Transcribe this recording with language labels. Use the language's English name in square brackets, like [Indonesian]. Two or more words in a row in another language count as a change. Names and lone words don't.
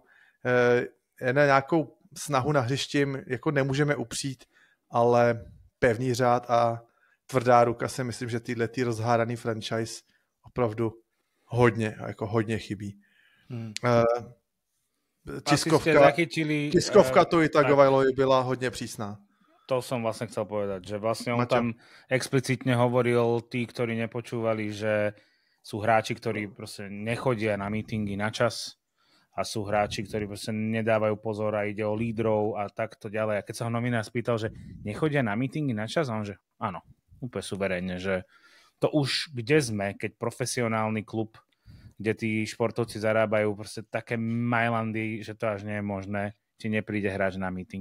[Czech] Na nějakou snahu na hřišti jako nemůžeme upřít, ale pevný řád a tvrdá ruka si myslím, že týhletý rozhádaný franchise opravdu hodně chybí. Tiskovka tu i Tagovailovi byla hodně přísná. [Slovak] To som vlastne chcel povedať, že vlastne on tam explicitne hovoril, tí, ktorí nepočúvali, že sú hráči, ktorí proste nechodia na meetingy na čas a sú hráči, ktorí proste nedávajú pozor a ide o lídrov a takto ďalej. A keď sa ho novinár spýtal, že nechodia na meetingy na čas, a on že áno, úplne suverénne, že to už kde sme, keď profesionálny klub, kde tí športovci zarábajú proste také majlandy, že to až nie je možné, či nepríde hráč na meeting.